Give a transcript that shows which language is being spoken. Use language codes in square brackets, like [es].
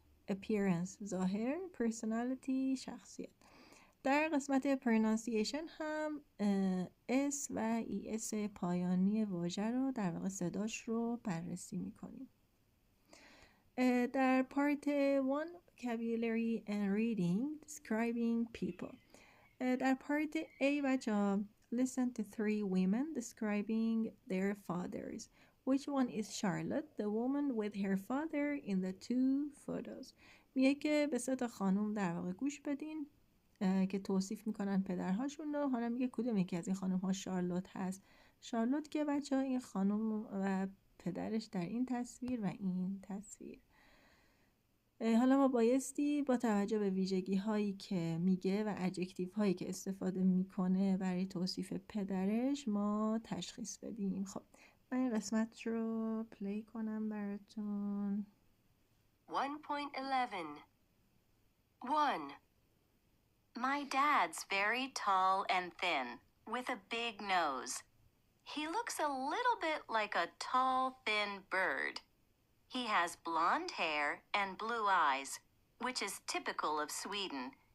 [fa] appearance ظاهر، personality شخصیت. در قسمت pronunciation هم اس و ای اس پایانی واژه رو در واقع صداش رو بررسی میکنیم. در پارت 1 [en] vocabulary and reading describing people. [fa] در پارت A بچه [en] listen to 3 women describing their fathers. Which one is Charlotte, the woman with her father in the 2 photos? [fa] میگه که به 3 تا خانم در واقع گوش بدین که توصیف میکنن پدرهاشون رو. حالا میگه کدوم یکی از این خانم ها شارلوت هست. شارلوت که بچه ها این خانم و پدرش در این تصویر و این تصویر. حالا ما بایستی با توجه به ویژگی هایی که میگه و ادجکتیو هایی که استفاده میکنه برای توصیف پدرش ما تشخیص بدیم. خب من این قسمت رو پلی کنم براتون. 1.11 1. [en] My dad's very tall and thin, with a big nose. He looks a little bit like a tall, thin bird. He has blonde hair and blue eyes, which is typical of Sweden.